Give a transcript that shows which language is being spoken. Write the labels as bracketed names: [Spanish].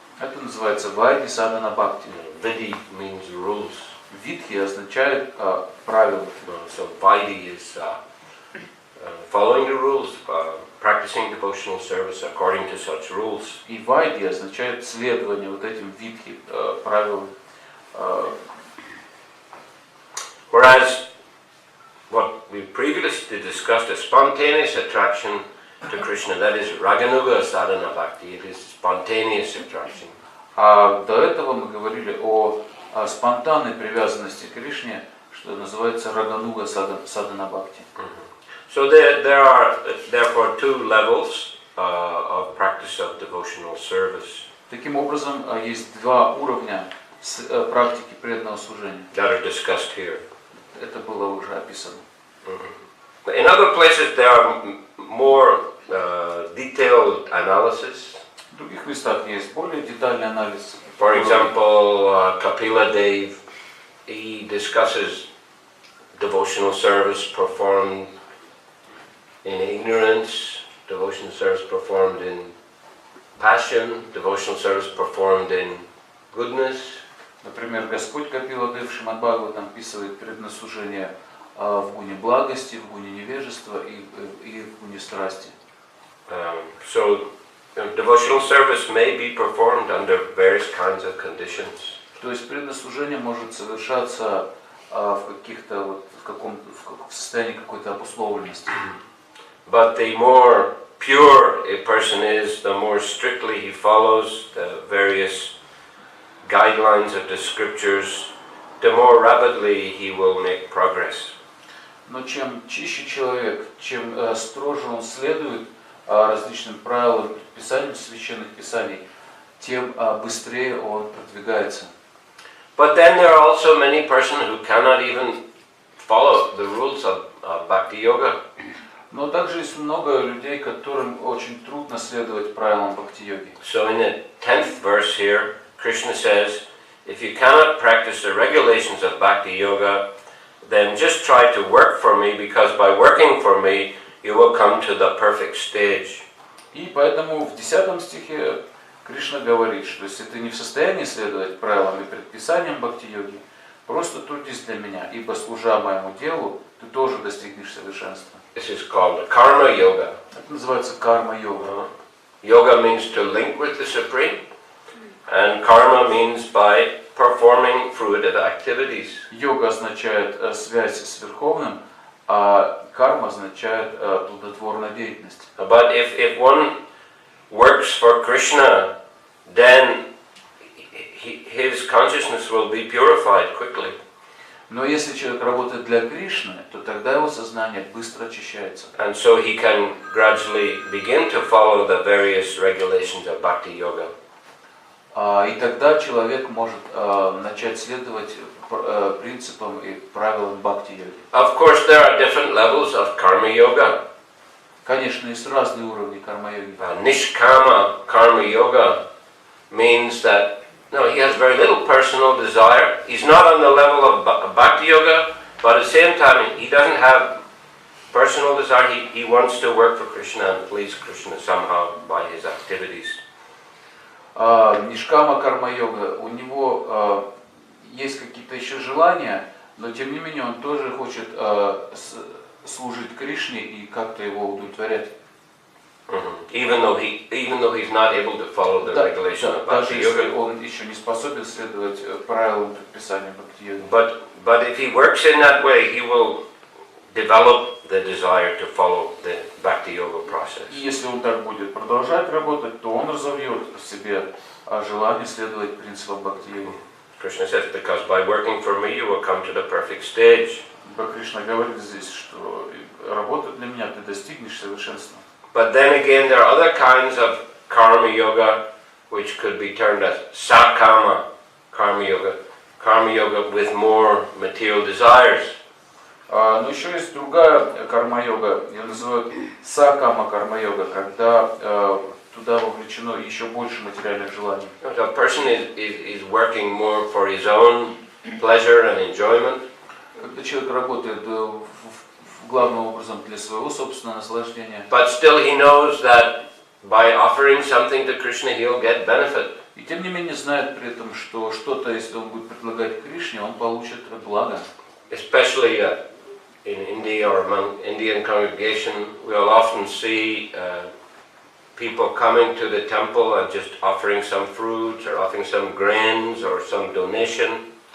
[Russian] Это называется Вайди Садхана Бхакти. [English] Vidhi means rules. [Russian] Видхи означает правила. [English] So Vaidhi is following the rules, practicing devotional service according to such rules. [Russian] И вайди означает следование вот этим витхи, правилам. [English] Whereas what we previously discussed is spontaneous attraction to Krishna, that is Raganuga sadhana bhakti, it is spontaneous attraction. [Russian] А до этого мы говорили о спонтанной привязанности к Кришне, что называется Рагануга садхана бхакти. [English] So there are therefore two levels of practice of devotional service. [Russian] Таким образом, есть два уровня практики преданного служения. [English] That are discussed here. [Russian] Это было уже описано. [English] In other places there are more detailed analysis. [Russian] В других местах есть более детальный анализ. [English] For example, Kapila Dev, he discusses devotional service performed in ignorance, devotional service performed in passion, devotional service performed in goodness. [Russian] Например, Господь Капила Дев Шримад Бхагаватам описывает преданное служение в гуне благости, в гуне невежества и в гуне страсти. [English] So devotional service may be performed under various kinds of conditions. [Russian] То есть преданное служение может совершаться в каких-то в состоянии какой-то обусловленности. [English] But the more pure a person is, the more strictly he follows the various guidelines of the scriptures, the more rapidly he will make progress. [Russian] Но чем чище человек, чем строже он следует различным правилам, предписаниям священных писаний, тем быстрее он продвигается. [English] But then there are also many persons who cannot even follow the rules of Bhakti Yoga. [Russian] Но также есть много людей, которым очень трудно следовать правилам бхакти-йоги. [English] So in the 10th verse here, Krishna says, if you cannot practice the regulations of Bhakti Yoga, then just try to work for me, because by working for me, you will come to the perfect stage. [Russian] И поэтому в 10 стихе Кришна говорит, что если ты не в состоянии следовать правилам и предписаниям бхакти-йоги, просто трудись для меня, ибо служа моему делу, ты тоже достигнешь совершенства. [English] This is called karma yoga. [Russian] Это называется карма-йога. [English] Yoga means to link with the Supreme, and karma means by performing fruitive activities. [Russian] Йога означает связь с Верховным, а карма означает плодотворная деятельность. [English] But if one works for Krishna, then his consciousness will be purified quickly. [Russian] Но если человек работает для Кришны, то тогда его сознание быстро очищается. [English] And so he can gradually begin to follow the various regulations of Bhakti Yoga. [Russian] И тогда человек может начать следовать принципам и правилам бхакти-йоги. [English] Of course, there are different levels of karma yoga. [Russian] Конечно, есть разные уровни карма-йоги. [English] Nishkama karma yoga means that he has very little personal desire. He's not on the level of Bhakti Yoga, but at the same time, he doesn't have personal desire. He wants to work for Krishna and please Krishna somehow by his activities. [Russian] Нишкама карма-йога, у него есть какие-то еще желания, но тем не менее он тоже хочет служить Кришне и как-то его удовлетворять. [English] Even though he's not able to follow the regulation of Bhakti [Russian] Даже если [English] Yoga. [Russian] он еще не способен следовать правилам предписаниям бхакти-йоги. [English] But if he works in that way, he will develop the desire to follow the Bhakti Yoga process. [Russian] И если он так будет продолжать работать, то он разовьет в себе желание следовать принципам бхакти-йоги. [English] Krishna says, because by working for me, you will come to the perfect stage. [Russian] Кришна говорит здесь, что работа для меня, ты достигнешь совершенства. [English] But then again, there are other kinds of karma yoga, which could be termed as sakama karma yoga with more material desires. [Russian] Но еще есть другая карма-йога, ее называют сакама карма-йога, когда туда вовлечено еще больше материальных желаний. [English] So a person is working more for his own pleasure and enjoyment. [Russian] Когда человек работает главным образом для своего собственного наслаждения. [English] But still he knows that by offering something to Krishna, he'll get benefit. [Russian] И тем не менее знает при этом, что что-то, если он будет предлагать Кришне, он получит благо. [English] Especially in India or among Indian congregation, we'll often see people coming to the temple and just offering some fruits or offering some grains or some donation.